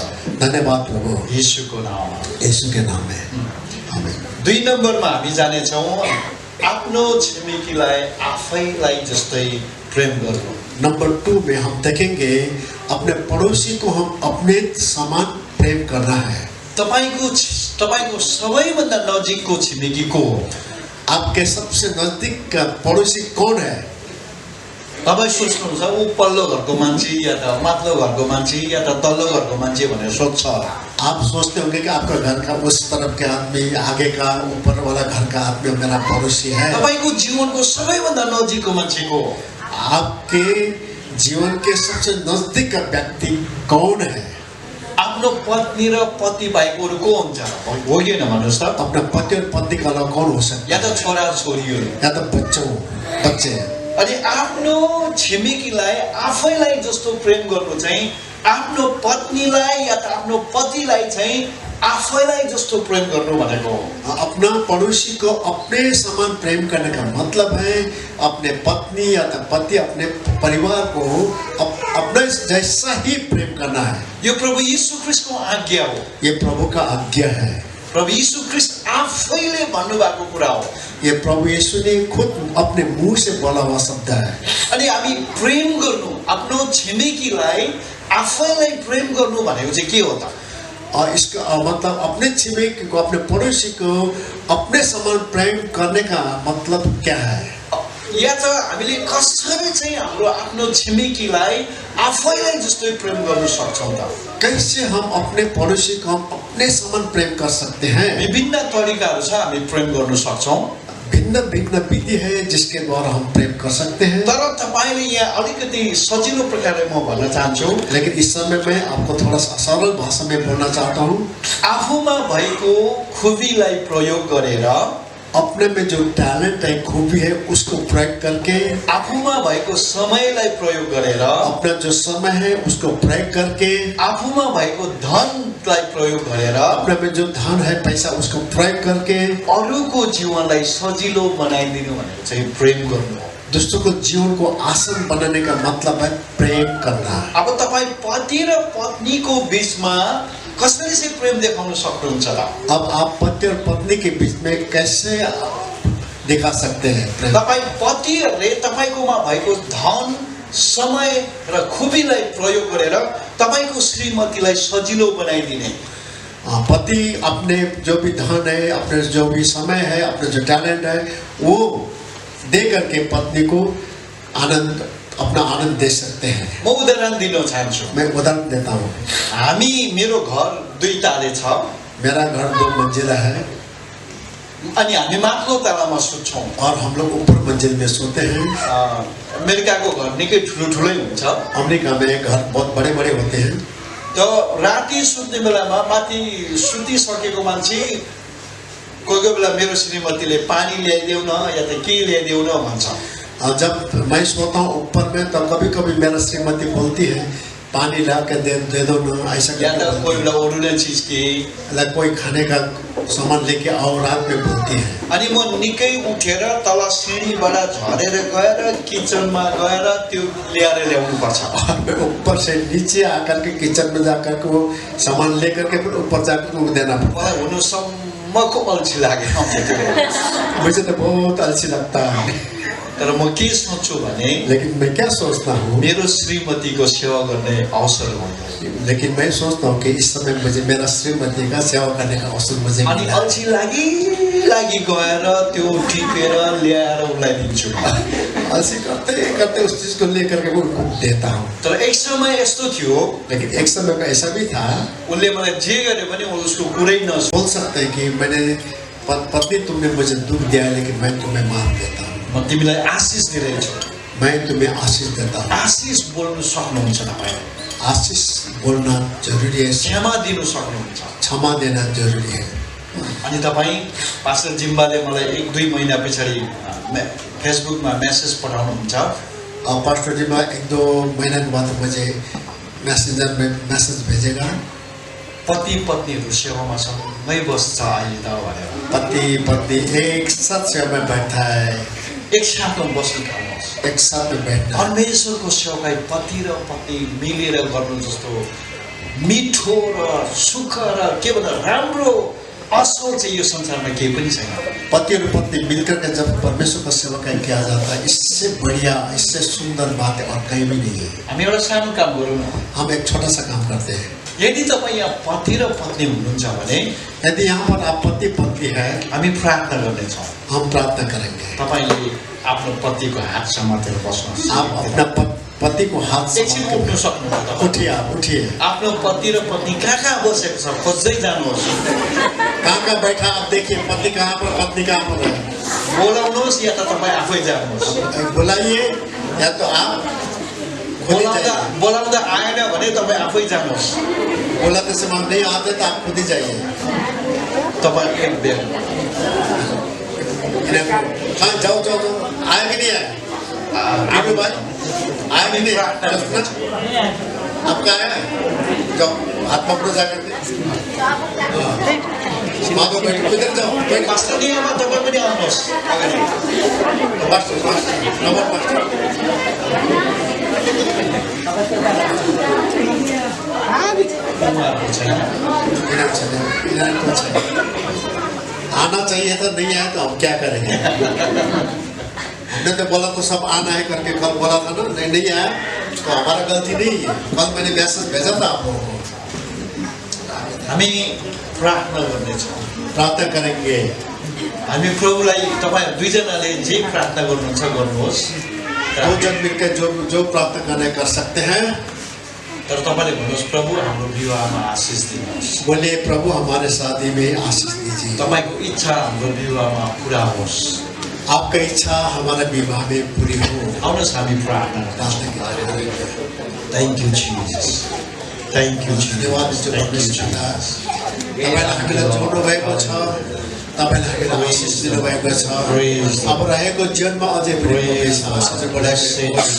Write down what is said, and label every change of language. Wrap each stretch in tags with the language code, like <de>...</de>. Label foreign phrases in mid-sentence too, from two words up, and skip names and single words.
<ne>धन्यवाद प्रभु, यीशुको नाममा।</ne> <hi>यीशु के नाम में आमीन।</hi> <ne>2 नम्बरमा हामी जानेछौँ आफ्नो छिमेकीलाई आफैलाई जस्तै प्रेम गर्नु।</ne> <hi>नंबर 2 में हम देखेंगे अपने पड़ोसी को हम अपने समान प्रेम करना है।</hi> <ne>तपाईको सबैभन्दा नजिकको छिमेकी को हो?</ne> <hi>आपके सबसे नजदीक का पड़ोसी कौन है?</hi> <ne>तपाईँ सोच्नुहुन्छ ऊ पल्लो घरको मान्छे या त माथिल्लो घरको मान्छे या त तल्लो घरको मान्छे भनेर सोध्छ होला।</ne> <hi>आप सोचते होंगे कि आपका घर का उस तरफ के आदमी, आगे का ऊपर वाला घर का आदमी मेरा पड़ोसी है।</hi> <ne>तपाईको जीवनको सबैभन्दा नजिकको मान्छे को हो?</ne> <hi>आपके जीवन के सबसे नजदीक का व्यक्ति कौन है?</hi> <ne>आफ्नो पत्नी र पति बाहेक अरू को हुन्छ? होइन भन्नुहोस् त।</ne> <hi>अपना पति और पत्नी का अलावा कौन हो सकता या है?</hi> <ne>त छोरा छोरीहरू।</ne> <hi>या तो बच्चे।</hi> <ne>अनि आफ्नो छिमेकीलाई आफैलाई जस्तो प्रेम गर्नु चाहिँ आफ्नो पत्नीलाई या त आफ्नो पतिलाई चाहिँ आफैलाई जस्तो प्रेम गर्नु भनेको हो।</ne> <hi>अपना पड़ोसी को अपने समान प्रेम करने का मतलब है अपने पत्नी या तो पति अपने परिवार को अपने जैसा ही प्रेम करना है।</hi> <ne>यो प्रभु यीशु ख्रीष्टको आज्ञा हो।</ne> <hi>ये प्रभु का आज्ञा है।</hi> <ne>प्रभु यीशु ख्रीष्ट आफैले भन्नुभएको कुरा हो।</ne> <hi>ये प्रभु यीशु ने खुद अपने मुंह से बोला हुआ शब्द है।</hi> <ne>अनि हामी प्रेम गर्नु, आफ्नो छिमेकीलाई आफैलाई प्रेम गर्नु भनेको चाहिँ के हो त?</ne> <hi>और इसका मतलब अपने छिमेकी को, अपने पड़ोसी को अपने समान प्रेम करने का मतलब क्या है?</hi> <ne>या त हामीले कसरी चाहिँ हाम्रो आफ्नो छिमेकीलाई आफैलाई जस्तै प्रेम गर्न सक्छौँ त?</ne> <hi>कैसे हम अपने पड़ोसी को हम अपने समान प्रेम कर सकते हैं?</hi> <ne>विभिन्न तरिकाहरू छ हामी प्रेम गर्न सक्छौँ।</ne> <hi>भिन्न भिन्न विधि है जिसके द्वारा हम प्रेम कर सकते हैं।</hi> <ne>तर तपाईले यहाँ अलिकति सजिलो प्रकारले म भन्न चाहन्छु,</ne> <hi>लेकिन इस समय मैं आपको थोड़ा सा सरल भाषा में बोलना चाहता हूँ।</hi> <ne>आफूमा भएको खुबीलाई प्रयोग गरेर,</ne> <hi>अपने में जो टैलेंट है, खूबी है, उसको प्रयोग करके,</hi> <ne>आफूमा भएको समयलाई प्रयोग गरेर,</ne> <hi>अपना जो समय है उसको प्रयोग करके,</hi> <ne>आफूमा भएको धनलाई प्रयोग गरेर,</ne> <hi>अपने में जो धन है, पैसा, उसको प्रयोग करके</hi> <ne>अरूको जीवनलाई सजिलो बनाइदिनु भनेको चाहिँ प्रेम गर्नु हो।</ne> <hi>दूसरों को जीवन को आसान बनाने का मतलब है प्रेम करना।</hi> <ne>अब तपाईँ पति र पत्नीको बीचमा कसरी चाहिँ प्रेम देखाउन सक्नुहुन्छ त?</ne> <hi>अब आप पति और पत्नी के बीच में कैसे दिखा सकते हैं प्रेम?</hi> <ne>तपाईँ पतिहरूले तपाईँकोमा भएको धन, समय र खुबीलाई प्रयोग गरेर तपाईँको श्रीमतीलाई सजिलो बनाइदिने।</ne> <hi>पति अपने जो भी धन है, अपने जो भी समय है, अपने जो टैलेंट है, वो दे करके पत्नी को अपना आनंद दे सकते हैं।</hi> <ne>म उदाहरण दिन चाहन्छु।</ne> <hi>मैं उदाहरण देता हूँ।</hi> <ne>मेरो घर 2 ताले छ।</ne> <hi>मेरा घर 2 मंजिला है</hi> <ne>अनि हामी माथिल्लो तलामा सुत्छौँ।</ne> <hi>और हम लोग ऊपर मंजिल में सोते हैं।</hi> <ne>अमेरिकाको घर निकै ठुलै हुन्छ।</ne> <hi>अमेरिका में घर बहुत बड़े बड़े होते हैं।</hi> <ne>तो राति सुत्ने बेलामा माथि सुतिसकेको मान्छे कोही बेला मेरो श्रीमतीले पानी ल्याइदेऊ न या त के ल्याइदेऊ न भन्छ।</ne> <hi>और जब मैं सोता हूँ ऊपर में, तब कभी कभी मेरा श्रीमती बोलती है पानी ला के दे दो ना, ऐसा</hi> <ne>या त</ne> <hi>करके</hi> <ne>कोही बेला ओरिजिनल चिज के</ne> <hi>मतलब कोई खाने का सामान लेके आओ, रात में बोलती है।</hi> <ne>अनि म निकै उठेर तल सिँढीबाट झरेर गएर किचनमा गएर त्यो ल्याएर ल्याउनु पर्छ।</ne> <hi>और मैं ऊपर से नीचे आकर के किचन में जाकर के वो सामान लेकर के फिर ऊपर जाकर के देना पड़ता</hi> <ne>मलाई हुनुसम्मको अल्छी लाग्यो।</ne> <hi>है। मुझे तो बहुत आलसी लगता है,</hi> <ne>तर म के सोच्छु भने</ne> <hi>लेकिन मैं क्या सोचता हूँ,</hi> <ne>मेरो श्रीमतीको सेवा गर्ने अवसर हो।</ne> <hi>लेकिन मैं सोचता हूँ कि इस समय मुझे मेरा श्रीमती का सेवा करने का अवसर मुझे</hi> <ne>अनि</ne> <hi>मिला।</hi> <ne>अल्छी लागि गएर त्यो टिपेर ल्याएर उसलाई दिन्छु।</ne> <hi>ऐसे करते करते उस चीज को लेकर के वो देता हूँ।</hi> <ne>तर एक समय यस्तो थियो,</ne> <hi>लेकिन एक समय में ऐसा भी था,</hi> <ne>उसले मलाई जे गरे पनि उसको कुरै नसुने।</ne> <hi>बोल सकते हैं कि मैंने पत्नी तुमने मुझे दुख दिया है, लेकिन मैं तुम्हें माफ देता हूँ,</hi> <ne>म तिमीलाई आशिष दिइरहेछु।</ne> <hi>मैं तुम्हें आशीष देता हूँ।</hi> <ne>आशिष बोल्नु सक्नुहुन्छ तपाईँ,</ne> <hi>आशीष बोलना जरूरी है,</hi> <ne>क्षमा दिनु सक्नुहुन्छ।</ne> <hi>क्षमा देना जरूरी है।</hi> <ne>अनि तपाईँ पास्टर जिम्बाले मलाई 1-2 महिना पछाडि फेसबुकमा मेसेज पठाउनुहुन्छ।</ne> <hi>और पास्टर जी मैं 1-2 महीने के बाद मुझे मैसेंजर में मैसेज भेजेगा,</hi> <ne>पति पत्नीहरू सेवामा सँगै बस्छ अहिले त भनेर।</ne> <hi>पति पत्नी एक साथ सेवा में बैठा है,</hi> <ne>एक साथमा बस्नु थाल्नुहोस्।</ne> <hi>एक साथ में बैठना।</hi> <ne>परमेश्वरको सेवाकाई पति र पत्नी मिलेर गर्नु जस्तो मिठो र सुख र के भन्दा राम्रो असल चाहिँ यो संसारमा केही पनि छैन।</ne> <hi>पति और पत्नी मिलकर के जब परमेश्वर का सेवा किया जाता है, इससे बढ़िया, इससे सुंदर बात और कहीं भी नहीं है।</hi> <ne>हामी एउटा सानो काम गरौँ न।</ne> <hi>हम एक छोटा सा काम करते हैं।</hi> <ne>यदि तपाईँ यहाँ पति र पत्नी हुनुहुन्छ भने</ne> <hi>यदि यहाँ पर आप पति पत्नी है,</hi> <ne>हामी प्रार्थना गर्नेछौँ।</ne> <hi>हम प्रार्थना करेंगे।</hi> <ne>तपाईँले आफ्नो पतिको हात समातेर बस्नुहोस्।</ne> <hi>आप अपना पति को हाथ से</hi> <ne>एकछिन उठ्नु सक्नुहुन्छ तपाईँ।</ne> <hi>उठिए, आप उठिए।</hi> <ne>आफ्नो पति र पत्नी कहाँ बसेको छ खोज्दै जानुहोस्।</ne> <hi>कहाँ बैठा आप देखिए, पति कहाँ पर पत्नी कहाँ पर है,</hi> <ne>बोलाउनुहोस् या त तपाईँ आफै जानुहोस्।</ne> <hi>बुलाइए या तो आप खुद ही जाइए।</hi> <ne>बोलाउँदा आएन भने तपाईँ आफै जानुहोस्।</ne> <hi>बोलाते समय नहीं आते तो आप खुद ही जाइए।</hi> <ne>तपाईँ एक बेर</ne> <hi>हाँ जाओ जाओ जाओ, आए कि नहीं आए? आगे भाई आए कि नहीं? आपका आया? जाओ हाथ पकड़ो जाकर के। माँ को बैठ इधर जाओ, बैठ।</hi> <ne>पास्टरनियामा तपाईँ पनि आउनुहोस् अगाडि। पास्टर नंबर पास्टर उहाँहरूको छैन।</ne> <hi>आना चाहिए था, नहीं आया तो हम क्या करेंगे? हमने तो बोला तो सब आना है करके कल बोला था ना, नहीं आया तो हमारा गलती नहीं है। कल मैंने मैसेज भेजा था आप लोगों को।</hi> <ne>हामी प्रार्थना गर्नेछौँ।</ne> <hi>प्रार्थना करेंगे।</hi> <ne>हामी प्रभुलाई तपाईँ दुईजनाले जे प्रार्थना गर्नुहुन्छ गर्नुहोस्।</ne> <hi>दो जन मिलकर जो प्रार्थना करने कर सकते हैं।</hi> <ne>तर तपाईँले भन्नुहोस् प्रभु हाम्रो विवाहमा आशिष दिनुहोस्।</ne> <hi>बोले प्रभु हमारे शादी में आशीष दीजिए।</hi> <ne>तपाईँको इच्छा हाम्रो विवाहमा पुरा होस्।</ne> <hi>आपका इच्छा हमारा विवाह में पूरी हो।</hi> <ne>आउनुहोस् हामी प्रार्थना प्रार्थना गर्छौँ।</ne> <hi>करें।</hi> <en>Thank you Jesus, thank you</en> <ne>धन्यवाद जिजस,</ne> <hi>जो</hi> <en>Thank you</en> <ne>परमेश्वर पिता, जिजस। तपाईँलाई हामीलाई जोड्नु भएको छ, तपाईँले हामीलाई आशिष दिनुभएको छ। अब रहेको जीवनमा अझै पनि अझै बढाइरहेको होस्।</ne>